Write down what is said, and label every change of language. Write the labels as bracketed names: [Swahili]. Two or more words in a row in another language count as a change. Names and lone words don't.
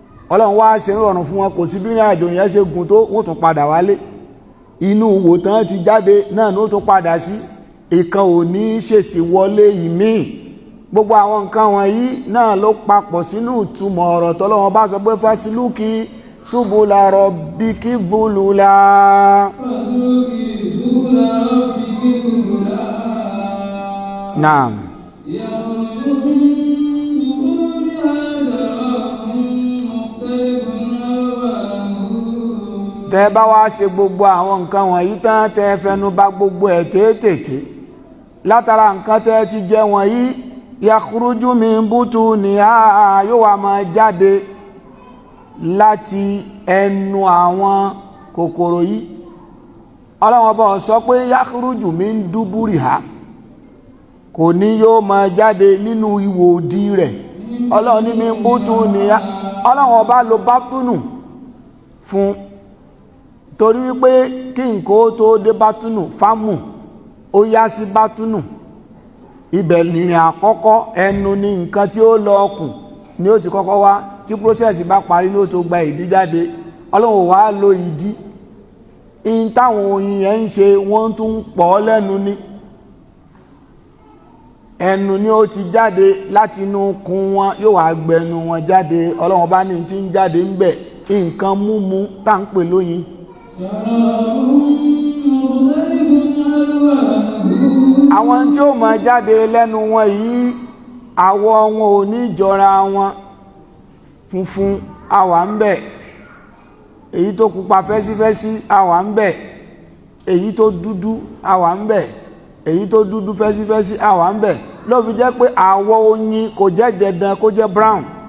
[Yoruba] Ọlọ́run wá ṣe ń rọrùn fún wọn, kò sí bí ìrìn àjò yẹn ṣe gùn tó, wọ́n tún padà wálé. Inú wò tán ti jáde náà ni ó tún padà sí. Ìkan ò ní ṣèṣì wọlé ìmí. Gbogbo àwọn nǹkan wọ̀nyí náà ló papọ̀ sínú ìtumọ̀ ọ̀rọ̀ tọ́lọ́run bá sọ pé, [Arabic] "فاسلكي سبل ربك ذللا." فاسلكي سبل ربك ذللا. Naam. يخرج من بطونها شراب مختلف ألوانه. [Yoruba] Tẹ́ bá wá ṣe gbogbo àwọn nǹkan wọ̀nyí tán, tẹ́ fẹnu bà gbogbo ẹ̀ tétété. Látara nǹkan tẹ́ ti jẹ wọ̀nyí, [Arabic] يخرج من بطونها، [Yoruba] yóò wá máa jáde láti ẹnu àwọn kòkòrò yìí. Ọlọ́run ọba ò sọ pé [Arabic] يخرج من دبرها. [Yoruba] Kò ní yóò máa jáde nínú ihò òdì rẹ̀. Ọlọ́run ní mi bútú ni a-, Ọlọ́run ọba lo bátúnù fún, torí wípé kí nǹkan ó tó dé bátúnù, fámù, ó yá sí bátúnù. Ibẹ̀ nìrìn àkọ́kọ́, ẹnu ni nǹkan tí ó lọ ọkùn ni ó ti kọ́kọ́ wá, tí process bá parí ló tó gba ìdí jáde. Ọlọ́run ò wá lo ìdí. In táwọn oyin yẹn ń ṣe, wọ́n tún ń pọ̀ ọ́ lẹ́nu ni. Ẹnu ni ó ti jáde láti inú ikùn wọn, yóò wá gbẹnu wọn jáde. Ọlọ́run bá ní tí ń jáde ń bẹ̀, nǹkan múmu tá ń pè lóyin. [Arabic] شرابهم مختلف ألوانه. [Yoruba] Àwọn tí ó máa jáde lẹ́nu wọn yìí, àwọ̀ wọn ò ní jọra wọn. Funfun, a wà ń bẹ̀. Èyí tó pupa fẹ́sífẹ́sí, a wà ń bẹ̀. Èyí tó dúdú, a wà ń bẹ̀. Èyí tó dúdú fẹ́sífẹ́sí, a wà ń bẹ̀. Ló fi jẹ́ pé àwọ̀ oyin kò jẹ́ dandan kó jẹ́ brown.